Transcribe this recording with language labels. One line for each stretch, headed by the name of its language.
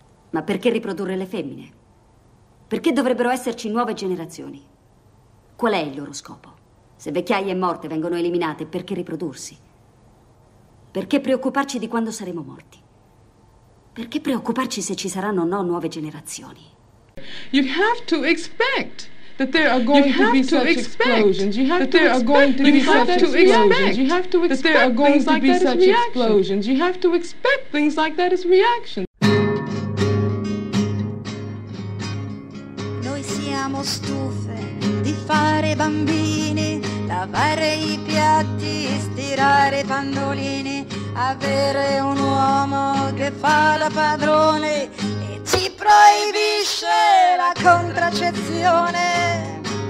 Italian: Ma perché riprodurre le femmine? Perché dovrebbero esserci nuove generazioni? Qual è il loro scopo? Se vecchiaia e morte vengono eliminate, perché riprodursi? Perché preoccuparci di quando saremo morti? Perché preoccuparci se ci saranno o no nuove generazioni?
English: You have to expect that there are going to be such explosions. You have to expect that there are going to be such explosions. You have to expect things like that as reactions.
Italian: Noi siamo stufe di fare bambini, lavare i piatti, stirare i pandolini. Avere un uomo che fa la padrone e ci proibisce la contraccezione.